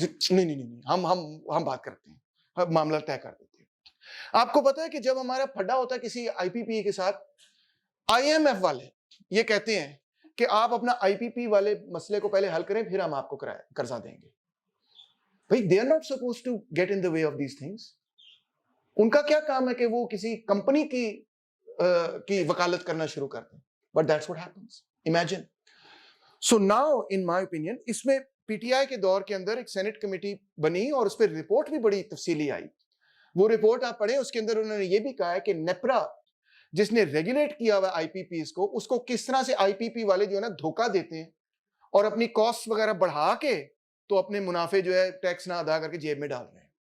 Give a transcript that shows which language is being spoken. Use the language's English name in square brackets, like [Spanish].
[Urdu] نہیں ہم بات کرتے ہیں, معاملہ طے کر دیتے ہیں. آپ کو پتا ہے کہ جب ہمارا پھڈا ہوتا ہے کسی آئی پی پی کے ساتھ, آئی ایم ایف والے یہ کہتے ہیں کہ آپ اپنا آئی پی پی والے مسئلے کو پہلے حل کریں, پھر ہم آپ کو قرضہ دیں گے. [English] بھائی they are not supposed to get in the way of these things. [Urdu] ان کا کیا کام ہے کہ وہ کسی کمپنی کی وکالت کرنا شروع کر دیں. [English] But that's what happens. Imagine. So now in my opinion [Urdu] اس میں پی ٹی آئی کے دور کے اندر ایک سینٹ کمیٹی بنی اور اس پہ رپورٹ بھی بڑی تفصیلی آئی. وہ رپورٹ آپ پڑھیں, اس کے اندر انہوں نے یہ بھی کہا ہے کہ نیپرا جس نے ریگولیٹ کیا ہوا آئی پی پیز کو, اس کو کس طرح سے آئی پی پی والے جو ہے نا دھوکہ دیتے ہیں اور اپنی کاسٹ وغیرہ بڑھا کے تو اپنے منافع جو ہے ٹیکس نہ ادا کر کے جیب میں ڈال رہے ہیں.